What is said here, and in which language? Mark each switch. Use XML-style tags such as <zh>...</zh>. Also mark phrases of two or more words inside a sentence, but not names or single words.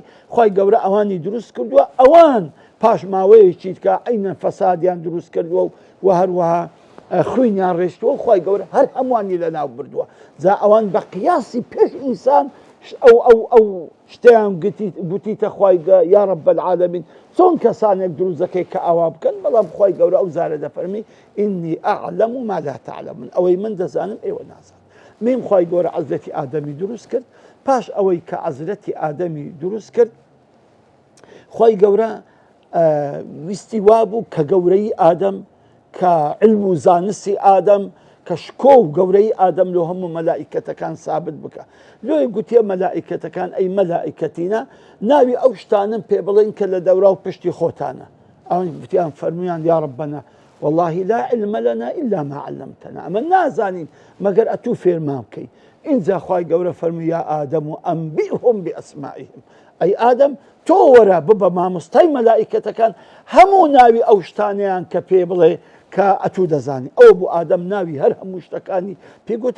<ckb>خوای گەورە ئەوانی دروست کردووە، ئەوان پاش ماوەیەکی کە عینەن فەسادیان دروست کردووە و هەروەها خوێنیان ڕێشتووە، خوای گەورە هەر هەمووانی لەناو بردووە. جا ئەوان بە قیاسی پێش ئینسان ئەو شتیان گوتیتە خوای</ckb> <ar>یا رب العالمین</ar> <ckb>چۆن کەسانێک دروست دەکەی کە ئاوا بکەن، بەڵام خوای گەورە ئەو زارە دەفەرمی</ckb> <ar>ئینی ئەعلەم ما لا تعلمون،</ar> <ckb>ئەوەی من دەزانم ئێوە نازانن. میم خوای گەورە حەزرەتی ئادەمی دروست کرد. پاش ئەوەی کە حەزرەتی ئادەمی دروست کرد، خوای گەورە ویستی وابوو کە گەورەی ئادەم، کە علم و زانستی ئادەم، کە شکۆ و گەورەی ئادەم لۆ هەموو مەلائیکەتەکان سابت بکە. لۆی گوتیە مەلائیکەتەکان ئەی مەلائیکەتینە، ناوی ئەو شتانم پێ بڵێن کە لە دەورا و پشتی خۆتانە. ئەوان گوتیان فەرمویان</ckb> <ar>یا ربنا والله لا علم لنا إلا ما علمتنا،</ar> <ckb>ئەمە نازانین مەگەر ئەتوو فێرمان بکەی. اینجا خوای گەورە فەرمووی</ckb> <ar>یا ئادەم و ئەنبئهم بئەسمائهم،</ar> <ckb>ئەی ئادەم تۆ وەرە ببە مامۆستای مەلائیکەتەکان هەموو ناوی ئەو شتانیان کە پێ بڵێ کە ئەتوو دەزانی. ئەوە بوو ئادەم ناوی هەر هەموو شتەکانی پێگوتن.</ckb>